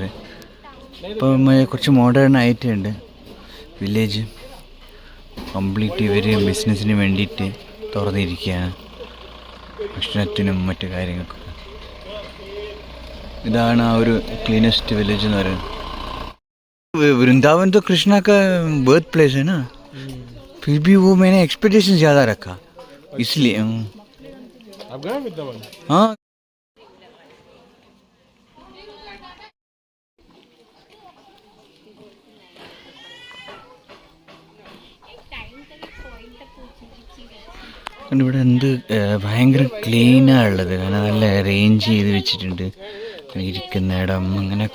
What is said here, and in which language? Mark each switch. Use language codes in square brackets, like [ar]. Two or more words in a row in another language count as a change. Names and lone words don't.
[ml] ഇപ്പം കുറച്ച് മോഡേൺ ആയിട്ടുണ്ട് വില്ലേജ്. കംപ്ലീറ്റ് ഇവർ ബിസിനസ്സിന് വേണ്ടിയിട്ട് തുറന്നിരിക്കുകയാണ്, ഭക്ഷണത്തിനും മറ്റു കാര്യങ്ങൾക്കും. ഇതാണ് ആ ഒരു [en] cleanest village [ml] എന്ന് പറയുന്നത്. [hi] वृंदावन तो कृष्णा का [en] birth place [hi] है ना, फिर भी वो मैंने एक्सपेक्टेशन ज़्यादा रखा इसलिए. आप गए वृंदावन? [ml] हाँ ഇവിടെ എന്ത് ഭയങ്കര ക്ലീനാണ് ഉള്ളത്. കാരണം നല്ല അറേഞ്ച് ചെയ്ത് വെച്ചിട്ടുണ്ട് ഇരിക്കുന്ന ഇടം അങ്ങനെയൊക്കെ.